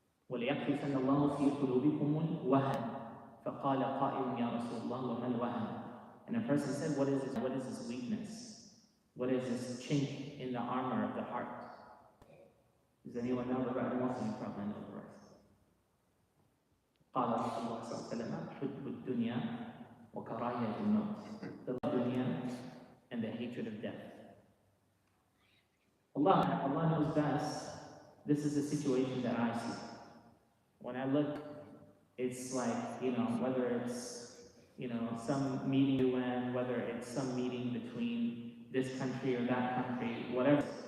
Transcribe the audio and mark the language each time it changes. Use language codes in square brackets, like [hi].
[ar] وَلِيَقْذِفَنَّ اللَّهُ فِي قُلُوبِكُمُ الْوَهْنَ فَقَالَ قَائِلٌ يَا رَسُولَ اللَّهِ وَمَا الْوَهْنُ. [en] And a person said, what is this? What is this weakness? What is this chink in the armor of the heart? Does anyone know the right? Most of you probably know the rest. [ar] قال رسول الله صلى الله عليه وسلم حب الدنيا وكراهية الموت. [en] The love of dunya and the hatred of death. Allah knows best. This is the situation that I see. When I look, it's like, whether it's, some meeting UN, whether it's some meeting between this country or that country, whatever.